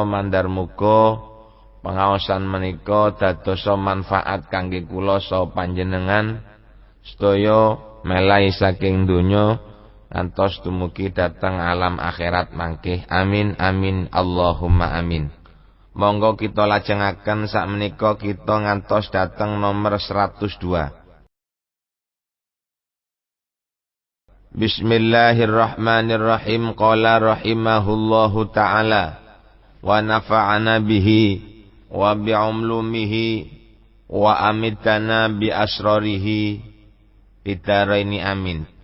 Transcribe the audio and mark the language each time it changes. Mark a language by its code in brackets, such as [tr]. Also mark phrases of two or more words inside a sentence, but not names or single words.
[jv] Mandar muga pengaosan menika dadosa manfaat kangge kula saha panjenengan sedaya melai saking donya ngantos dumugi dhateng alam akhirat mangke. [ar] آمين آمين اللهم آمين. [jv] Monggo kita lajengaken sakmenika kita ngantos dateng nomor 102. Bismillahirrahmanirrahim. [ar] قال رحمه الله تعالى ونفعنا به وبعلومه وأماتنا بأسراره بالدارين آمين.